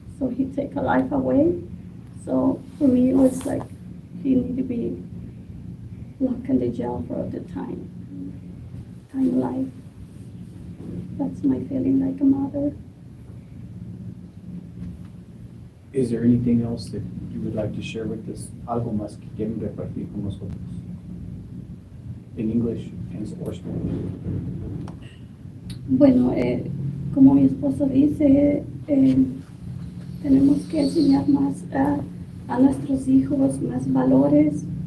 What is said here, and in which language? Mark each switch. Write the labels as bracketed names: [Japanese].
[English] So he take a life away. So for me, it was like he need to be locked in the jail for the time life. That's my feeling like a mother. Is there anything else that you would like to share with us? [Spanish] Algo más que quieren repartir con nosotros? [English] In English and or Spanish? [Spanish] Bueno, como mi esposo dice, tenemos que enseñar más a nuestros hijos más valores.